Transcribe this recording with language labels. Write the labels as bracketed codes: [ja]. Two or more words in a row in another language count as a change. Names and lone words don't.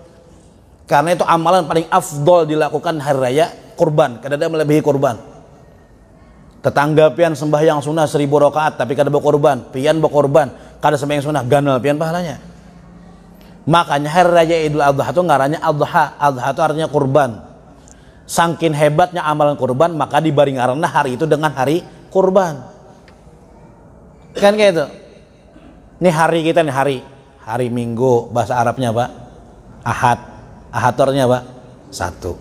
[id] Karena itu amalan paling afdol dilakukan hari raya kurban, kadang melebihi kurban. [bjn] Tetangga pian sembahyang sunnah 1000 rakaat tapi kada berkorban, pian berkorban, kada sembahyang sunnah ganal pian pahalanya. [id] Makanya hari raya Idul Adha itu ngarannya adha. Adha itu artinya kurban. [bjn] Sangkin hebatnya amalan kurban, maka dibari ngaranna hari itu dengan hari kurban. [id] Kan kayak itu. Ini hari kita nih, hari Minggu, bahasa Arabnya apa? Ahad. Ahad itu artinya apa? 1.